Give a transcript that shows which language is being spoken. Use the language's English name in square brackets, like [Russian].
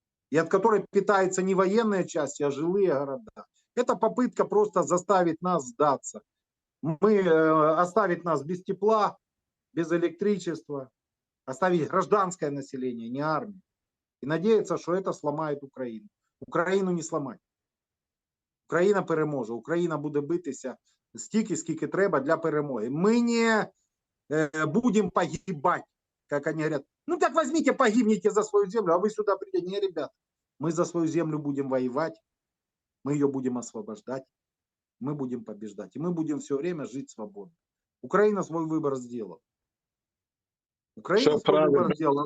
[Russian] И от которой питаются не военные части, а жилые города. Это попытка просто заставить нас сдаться. Оставить нас без тепла, без электричества, оставить гражданское население, не армию. И надеяться, что это сломает Украину. [Ukrainian] Україну не сломать. Україна переможе. Україна буде битися стільки, скільки треба для перемоги. [Russian] Мы не будем погибать, как они говорят. Ну так возьмите, погибните за свою землю, а вы сюда придете. Не, ребята, мы за свою землю будем воевать, мы ее будем освобождать, мы будем побеждать. И мы будем все время жить свободно. Украина свой выбор сделала. Украина свой выбор сделала.